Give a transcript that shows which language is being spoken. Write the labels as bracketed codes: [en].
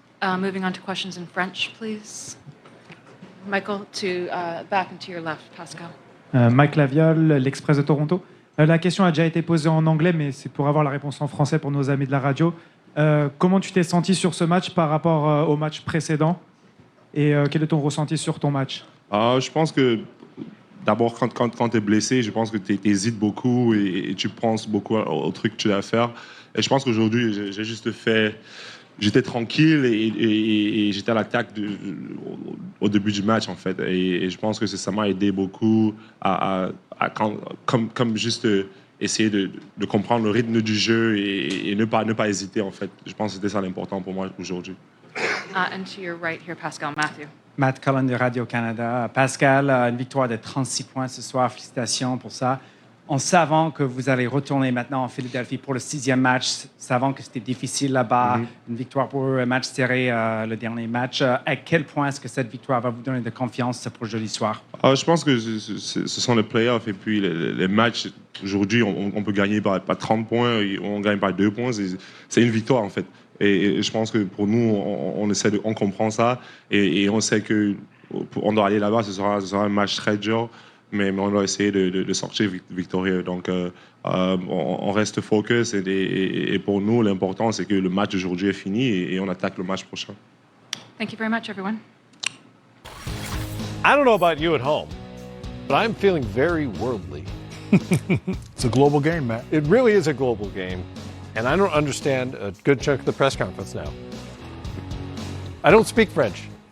[en] Moving on to questions in French, please. Michael, back and to your left, Pascal. [fr] Mike Laviole, l'Express de Toronto. La question a déjà été posée en anglais, mais c'est pour avoir la réponse en français pour nos amis de la radio. Comment tu t'es senti sur ce match par rapport au match précédent? Et quel est ton ressenti sur ton match? Je pense que d'abord, quand tu es blessé, je pense que tu hésites beaucoup et tu penses beaucoup au truc que tu dois faire. Et je pense qu'aujourd'hui, j'ai juste fait... J'étais tranquille et j'étais à l'attaque au début du match, en fait. Et je pense que ça m'a aidé beaucoup comme juste essayer de comprendre le rythme du jeu et ne pas hésiter, en fait. Je pense que c'était ça l'important pour moi aujourd'hui. [en] And to your right here, Pascal, Matthew. [fr] Matt Cullen de Radio-Canada. Pascal, une victoire de 36 points ce soir. Félicitations pour ça. En savant que vous allez retourner maintenant en Philadelphie pour le 6e match, savant que c'était difficile là-bas, une victoire pour eux, un match serré, le dernier match, à quel point est-ce que cette victoire va vous donner de confiance pour jeudi soir? Je pense que ce sont les playoffs et puis les matchs. Aujourd'hui, on peut gagner par 30 points, on gagne par 2 points. C'est une victoire, en fait. Et je pense que pour nous, on comprend ça et on sait qu'on doit aller là-bas. Ce sera un match très dur. Mais on doit essayer de sortir victorieux. Donc, on reste focus. Et pour nous, l'important, c'est que le match d'aujourd'hui est fini et on attaque le match prochain. [en] Thank you very much, everyone. I don't know about you at home, but I'm feeling very worldly. It's a global game, Matt. It really is a global game. And I don't understand a good chunk of the press conference now. I don't speak French.